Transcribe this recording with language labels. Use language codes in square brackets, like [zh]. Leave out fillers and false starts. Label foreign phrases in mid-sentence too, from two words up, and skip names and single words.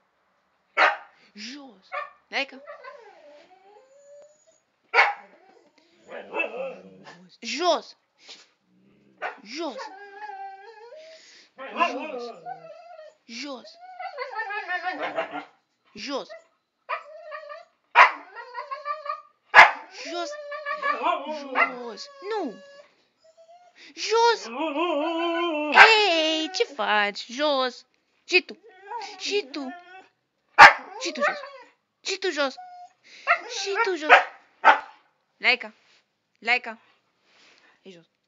[ro] Jos. Laica. Jos. Jos. Jos. Jos. Jos. Jos. Jos. Nu. Jos. Ei, ce faci? Jos. Și tu. Și tu. Și tu jos. Și tu jos. Și tu jos. Laica. Laica. E jos.